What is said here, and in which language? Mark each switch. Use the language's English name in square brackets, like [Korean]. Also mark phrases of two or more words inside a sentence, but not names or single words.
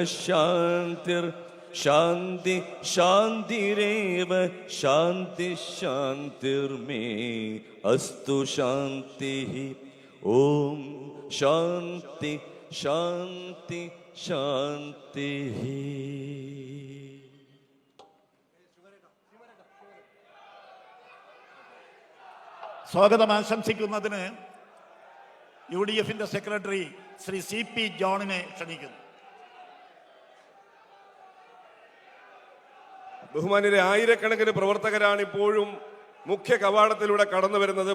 [Sanskrit] शान्ति शान्तिरेव शान्ति शान्तिर्मे अस्तु शान्तिः. ॐ शान्ति शान्ति शान्तिः. [Malayalam] സ്വാഗതം ആശംസിക്കുന്നതിന് UDFന്റെ സെക്രട്ടറി ശ്രീ CP ജോണിനെ ക്ഷണിക്കുന്നു. ബഹുമാന്യരെ, ആയിരക്കണക്കിന് പ്രവർത്തകരാണ് ഇപ്പോഴും മുഖ്യ കവാടത്തിലൂടെ കടന്നു വരുന്നത്.